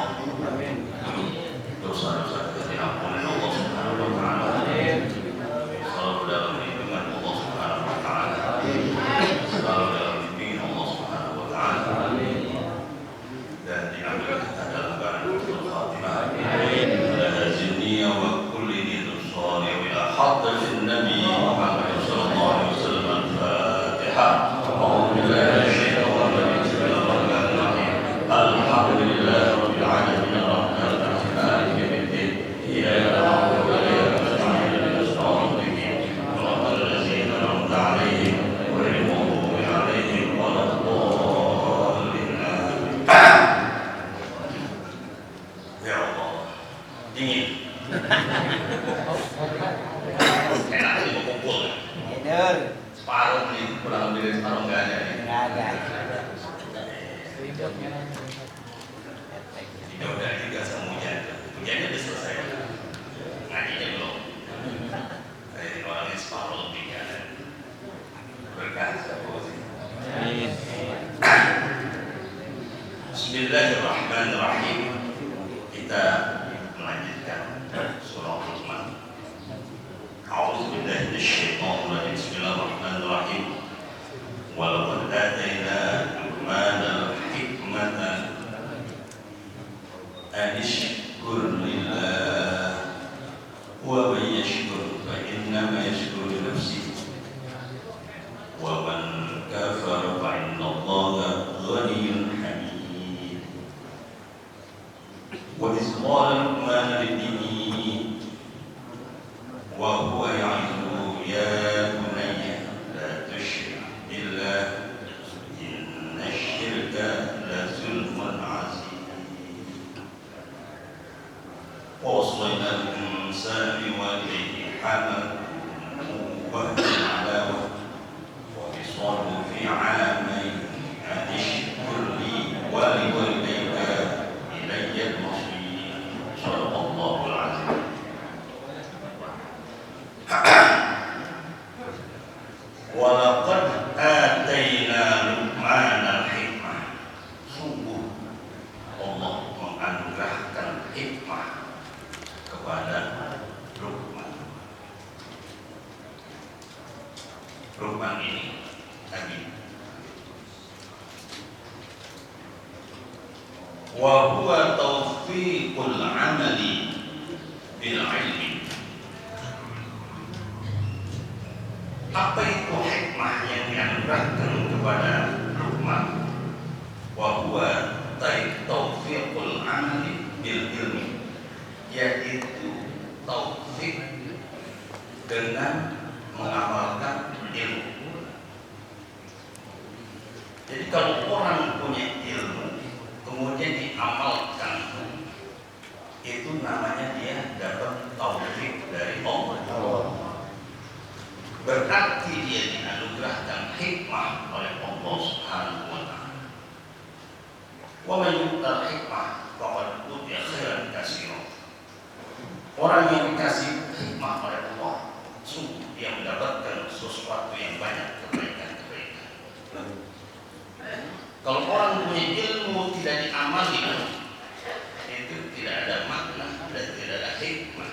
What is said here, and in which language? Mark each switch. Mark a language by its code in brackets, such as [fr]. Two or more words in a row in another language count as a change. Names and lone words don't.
[id] Dosa-dosa kita diampuni oleh Allah [ar] سبحانه وتعالى. [id] Selalu dalam lindungan Allah [ar] سبحانه وتعالى. [id] Selalu dalam bimbingan Allah [ar] سبحانه وتعالى. [id] Dan diambil kita dalam keadaan [ar] حسن الخاتمة. على هذه النية وكل نية صالحة إلى حضرة نبي محمد صلى الله عليه وسلم. Al-Fatihah. أعوذ بالله الحمد لله رب العالمين الرحمن الرحيم مالك يوم الدين إياك نعبد وإياك نستعين اهدنا الصراط المستقيم صراط الذين أنعمت عليهم غير المغضوب عليهم ولا الضالين. [id] Ya Allah, dingin. Enak sih mau kumpul. Tidur. Separuh nih, kurang lebih separuh nggak ada nih. Nggak ada. Ya udah juga sama hujan. Hujannya udah selesai. Ngajinya belum. Dari orangnya separuh lebih kan. Berkah siapa sih? [ar] Bismillahirrahmanirrahim. [id] Kita melanjutkan surah Luqman. [ar] أعوذ بالله من الشيطان الرجيم. Bismillahirrahmanirrahim. ولقد آتينا لقمان الحكمة أن اشكر لله ومن يشكر فإنما يشكر لنفسه ومن كفر فإن الله غني حميد. وإذ قال لقمان لابنه وهو يعظه يا بني لا تشرك بالله إن الشرك لظلم عظيم. ووصينا الإنسان بوالديه حمله وهنا على وهن وفصاله في عامين أن اشكر لي ولوالديك إلي المصير. صدق الله العظيم. ولقد آتينا لقمان الحكمة. [id] Sungguh Allah menganugerahkan hikmah kepada Luqman. Luqman ini Nabi. [ar] وهو توفيق العمل بالعلم. [id] Apa itu hikmah yang dianugerahkan kepada Luqman? [ar] وهو توفيق العمل بالعلم, [id] yaitu taufik dengan mengamalkan ilmu. Jadi kalau orang punya ilmu kemudian diamalkan, itu namanya dia dapat taufik dari Allah. Berarti dia dianugerahkan hikmah oleh Allah [ar] سبحانه وتعالى. ومن يؤت الحكمة فقد أوتي خيرا كثيرا. [id] Orang yang dikasih hikmah oleh Allah dia mendapatkan sesuatu yang banyak kebaikan-kebaikan. Kalau orang punya ilmu tidak diamali, itu tidak ada makna dan tidak ada hikmah.